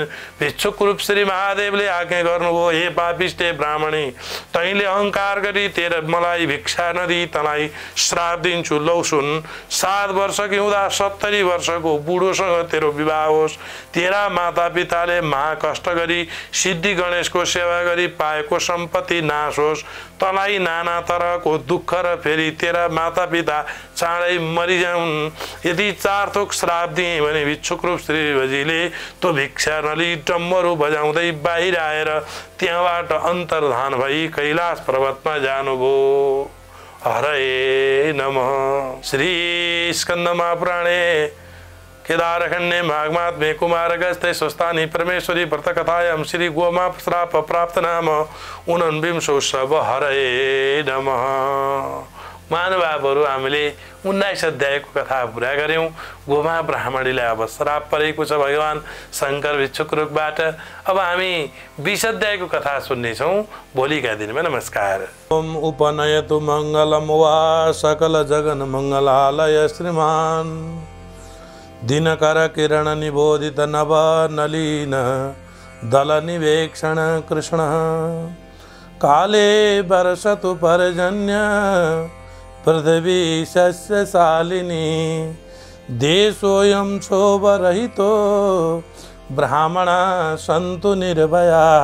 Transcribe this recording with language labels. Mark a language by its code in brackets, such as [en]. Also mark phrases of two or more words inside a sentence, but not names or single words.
[ne] भिक्षुक रूप श्री महादेवले आज्ञा गर्नुभयो, हे पापिष्टे ब्राह्मणी, तैँले अहङ्कार गरी तेरा मलाई भिक्षा नदिई तँलाई श्राप दिन्छु, लौ सुन, 7 वर्षकी हुँदा 70 वर्षको बुढोसँग तेरो विवाह होस्, तेरा माता पिताले महाकष्ट गरी सिद्धि गणेशको सेवा गरी पाएको सम्पत्ति नाश होस्, तँलाई नाना तरहको दुःख र फेरि तेरा माता पिता चाँडै मरिजाउन्। यदि 4 थोक श्राप दिए भने भिक्षुक रूप श्रीजीले तो भिक्षा नली डम्बरू बजाउँदै बाहिर आएर त्यहाँबाट अन्तर्धान भई कैलाश पर्वतमा जानुभयो। [sa] हरे नमः। श्री स्कंद महापुराणे केदारखंडे माघमात्म्ये कुमारगस्ते स्वस्थानी परमेश्वरी व्रत कथायां श्री गोमा श्राप प्राप्त नाम 49 शब। हरे नमः। [ne] महानुभावहरू, हामीले 19 अध्यायको कथा पुरा गर्यौं। गोमा ब्राह्मणीलाई अब श्राप परेको छ भगवान शंकर भिक्षुक रूपबाट। अब हामी 20 अध्यायको कथा सुन्नेछौं भोलिका दिनमा। नमस्कार। [sa] ओम उपनयतु मंगलम वा सकल जगन मंगलालय श्रीमान दिनकर किरण निबोधित नव नलीन दल निवेक्षण कृष्ण काले वर्षतु पर्जन्य पृथ्वी सस्यशालिनी देशोऽयं क्षोभरहितो ब्राह्मणा सन्तु निर्भया